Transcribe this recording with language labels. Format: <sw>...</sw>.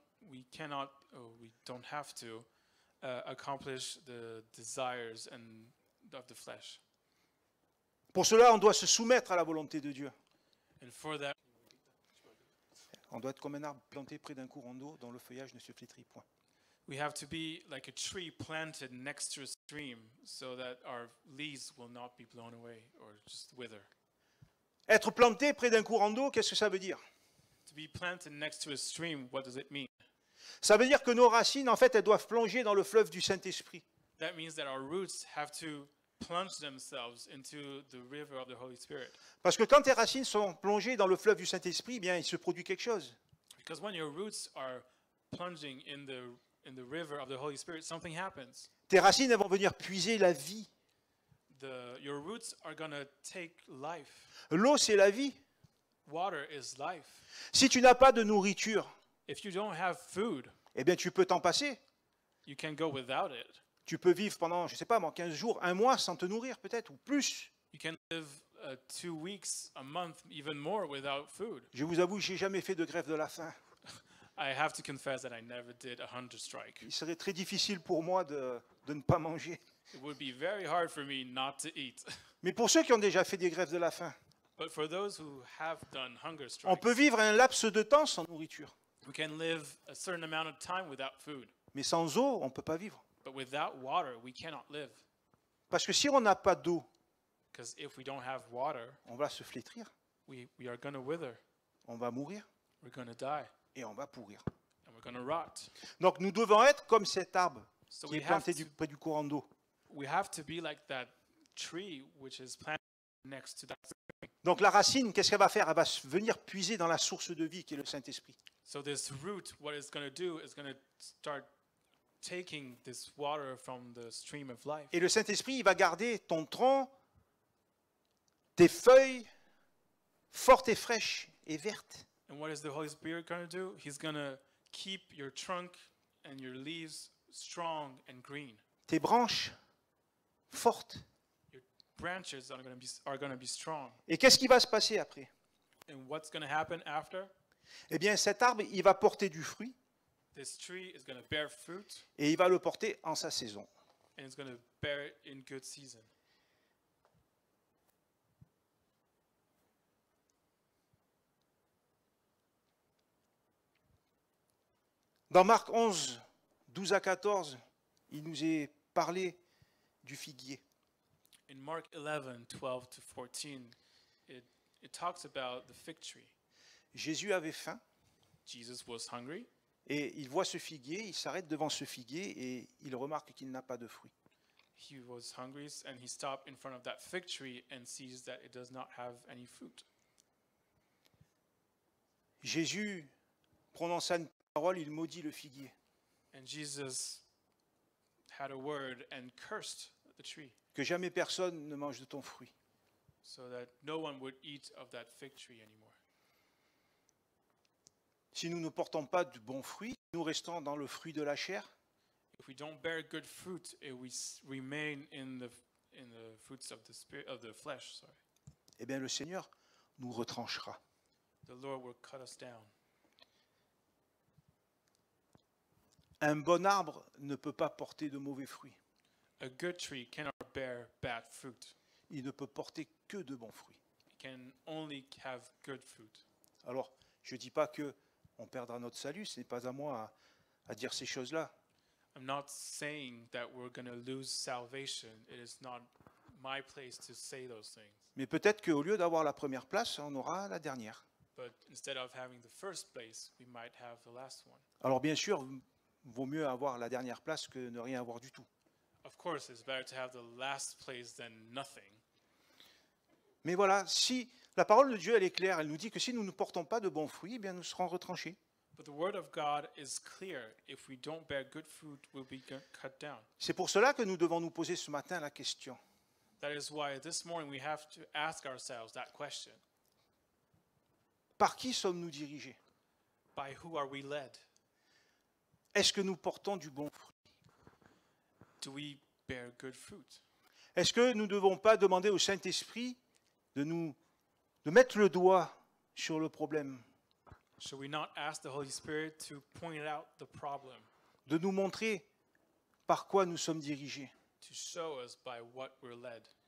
<en>We cannot, we don't have to accomplish the desires of the flesh.</en> <fr>Pour cela, on doit se soumettre à la volonté de Dieu.</fr> <en>And for that,</en> <fr>On doit être comme un arbre planté près d'un courant d'eau dont le feuillage ne se flétrit point.</fr> <en>we have to be like a tree planted next to a stream so that our leaves will not be blown away or just wither.</en> <fr>Être planté près d'un courant d'eau, qu'est-ce que ça veut dire?</fr> <en>To be planted next to a stream, what does it mean?</en> <fr>Ça veut dire que nos racines, en fait, elles doivent plonger dans le fleuve du Saint-Esprit.</fr> <en>That means that our roots have to plunge themselves into the river of the Holy Spirit.</en> <fr>Parce que quand tes racines sont plongées dans le fleuve du Saint-Esprit, eh bien, il se produit quelque chose.</fr> <en>Because when your roots are plunging in the river of the Holy Spirit, something happens.</en> <fr>Tes racines, elles vont venir puiser la vie.</fr> <en>Your roots are going to take life.</en> <fr>L'eau, c'est la vie.</fr> <en>Water is life.</en> <fr>Si tu n'as pas de nourriture,</fr> <en>If you don't have food,</en> <fr>eh bien, tu peux t'en passer.</fr> <en>you can go without it.</en> <fr>Tu peux vivre pendant, je ne sais pas moi, 15 jours, un mois sans te nourrir peut-être, ou plus.</fr> <en>You can live 2 weeks, a month, even more without food.</en> <fr>Je vous avoue, je n'ai jamais fait de grève de la faim.</fr> <en>I have to confess that I never did a hunger strike.</en> <fr>Il serait très difficile pour moi de ne pas manger.</fr> <en>It would be very hard for me not to eat.</en> <fr>Mais pour ceux qui ont déjà fait des grèves de la faim,</fr> <en>But for those who have done hunger</en> <fr>on</fr> <en>strikes,</en> <fr>peut vivre un laps de temps sans nourriture.</fr> <en>we can live a certain amount of time without food.</en> <fr>Mais sans eau, on ne peut pas vivre.</fr> <en>But without water, we cannot live.</en> <fr>Parce que si on n'a pas d'eau,</fr> <en>Because if we don't have water,</en> <fr>on va se flétrir,</fr> <en>we are going to wither.</en> <fr>on va mourir</fr> <en>We're going to die.</en> <fr>et on va pourrir.</fr> <en>And we're going to rot.</en> <fr>Donc nous devons être comme cet arbre</fr> <en>So</en> <fr>qui est planté près du courant d'eau.</fr> <en>we have to be like that tree which is planted next to that.</en> <fr>Donc la racine, qu'est-ce qu'elle va faire? Elle va venir puiser dans la source de vie qui est le Saint-Esprit.</fr> <en>So this root, what it's going to do is going to start taking this water from the stream of life.</en> <fr>Et le Saint-Esprit, il va garder ton tronc, tes feuilles fortes et fraîches et vertes.</fr> <en>And what is the Holy Spirit going to do? He's going to keep your trunk and your leaves strong and green.</en> <fr>Tes branches fortes.</fr> <en>Your branches are going to be strong.</en> <fr>Et qu'est-ce qui va se passer après?</fr> <en>And what's going to happen after?</en> <fr>Eh bien, cet arbre, il va porter du fruit</fr> <en>This tree is going to bear fruit,</en> <fr>et il va le porter en sa saison.</fr> <en>and it's going to bear it in good season.</en> <fr>Dans Marc 11, 12 à 14, il nous est parlé du figuier.</fr> <en>In Mark 11, 12 to 14, it talks about the fig tree.</en> <fr>Jésus avait faim</fr> <en>Jesus was hungry.</en> <fr>et il voit ce figuier, il s'arrête devant ce figuier et il remarque qu'il n'a pas de fruits.</fr> <en>He was hungry and he stopped in front of that fig tree and sees that it does not have any fruit.</en> <fr>Jésus prononça une parole, il maudit le figuier.</fr> <en>And Jesus had a word and cursed the tree</en> <fr>Que jamais personne ne mange de ton fruit.</fr> <en>so that no one would eat of that fig tree anymore.</en> <fr>Si nous ne portons pas de bons fruits, nous restons dans le fruit de la chair,</fr> <en>If we don't bear good fruit, if we remain in the fruits of the spirit of the flesh, sorry,</en> <fr>eh bien le Seigneur nous retranchera.</fr> <en>the Lord will cut us down.</en> <fr>Un bon arbre ne peut pas porter de mauvais fruits.</fr> <en>A good tree cannot bear bad fruit.</en> <fr>Il ne peut porter que de bons fruits.</fr> <en>It can only have good fruit.</en> <fr>Alors, je ne dis pas qu'on perdra notre salut, ce n'est pas à moi à dire ces choses-là.</fr> <en>I'm not saying that we're going to lose salvation. It is not my place to say those things.</en> <fr>Mais peut-être qu'au lieu d'avoir la première place, on aura la dernière.</fr> <en>But instead of having the first place, we might have the last one.</en> <fr>Alors bien sûr, vaut mieux avoir la dernière place que ne rien avoir du tout.</fr> <en>Of course, it's better to have the last place than nothing.</en> <fr>Mais voilà, si la parole de Dieu, elle est claire, elle nous dit que si nous ne portons pas de bons fruits, eh bien nous serons retranchés.</fr> <en>But the word of God is clear. If we don't bear good fruit, we'll be cut down.</en> <fr>C'est pour cela que nous devons nous poser ce matin la question.</fr> <en>That is why this morning we have to ask ourselves that question.</en> <fr>Par qui sommes-nous dirigés?</fr> <en>By who are we led?</en> <fr>Est-ce que nous portons du bon fruit?</fr> <en>Do we bear good fruit?</en> <fr>Est-ce que nous ne devons pas demander au Saint-Esprit de mettre le doigt sur le problème,</fr> <en>Should we not ask the Holy Spirit to point out the problem,</en> <fr>de nous montrer par quoi nous sommes dirigés?</fr> <en>to show us by what we're led?</en>